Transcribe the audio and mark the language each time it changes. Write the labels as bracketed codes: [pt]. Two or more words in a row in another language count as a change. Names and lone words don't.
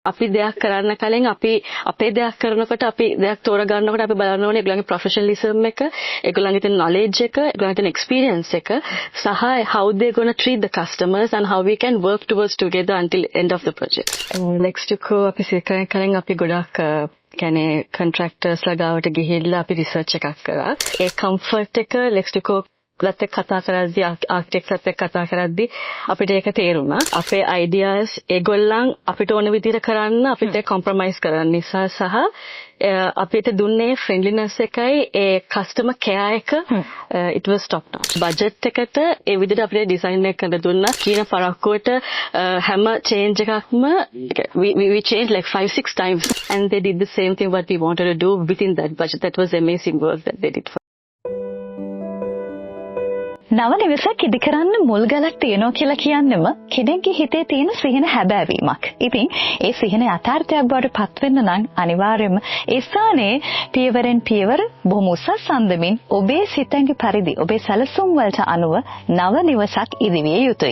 [si] අපි දෙයක් කරන්න කලින් අපි අපේ දෙයක් කරනකොට අපි දෙයක් තෝරගන්නකොට අපි බලන්න ඕනේ ඒගොල්ලන්ගේ ප්‍රොෆෙෂනලිසම් එක, ඒගොල්ලන්ගේ තියෙන knowledge එක, ඒගොල්ලන්ගේ තියෙන experience එක සහ [en] how they going to treat the customers and how we can work towards together until end of the project. [si] Lextico අපි සිතන කලින් අපි ගොඩක් කියන්නේ contractors ලා ගාවට ගිහිල්ලා අපි research එකක් කරා. ඒ comfort එක Lextico ලත් එක්ක කතා කරද්දී ආර්කිටෙක්ට්ලත් එක්ක කතා කරද්දී අපිට ඒක තේරුණා. අපේ ideas ඒගොල්ලන් අපිට ඕන විදිහට කරන්න අපිට compromise කරන්න නිසා සහ අපිට දුන්නේ friendliness එකයි ඒ [en] customer care [si] එක [en] it was top notch. budget [si] එකට ඒ විදිහට අපිට [en] design [si] එක කරලා දුන්නා. කීන පරක්කුවට හැම [en] change එකක්ම we changed like 5-6 times and they did the same thing what we wanted to do within that budget. That was amazing work that they did for [si] නව නිවසක් ඉදි කරන්න මුල් ගලක් තියනවා කියලා කියන්නේම කෙනෙක්ගේ හිතේ තියෙන සිහින හැබෑවීමක්. ඉතින් ඒ සිහින යථාර්ථයක් බවට පත් වෙන්න නම් අනිවාර්යයෙන්ම ඒ ස්ථානයේ පියවරෙන් පියවර බොහොම උසස් සම්දමින් ඔබේ සිතෙන්ගේ පරිදි ඔබේ සැලසුම් වලට අනුව නව නිවසක් ඉදි විය යුතුයි.